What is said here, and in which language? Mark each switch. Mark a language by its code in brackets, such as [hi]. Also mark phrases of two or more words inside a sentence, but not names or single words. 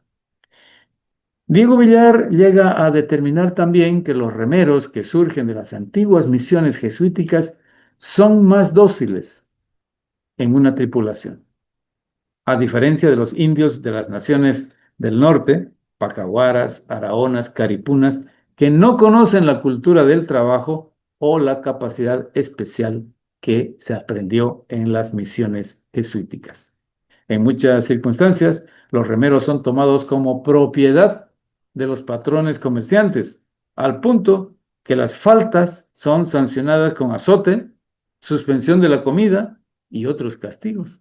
[es] Diego Villar llega a determinar también que los remeros que surgen de las antiguas misiones jesuíticas son más dóciles en una tripulación. A diferencia de los indios de las naciones del norte, pacahuaras, araonas, caripunas, que no conocen la cultura del trabajo o la capacidad especial que se aprendió en las misiones jesuíticas. En muchas circunstancias, los remeros son tomados como propiedad de los patrones comerciantes, al punto que las faltas son sancionadas con azote, suspensión de la comida y otros castigos.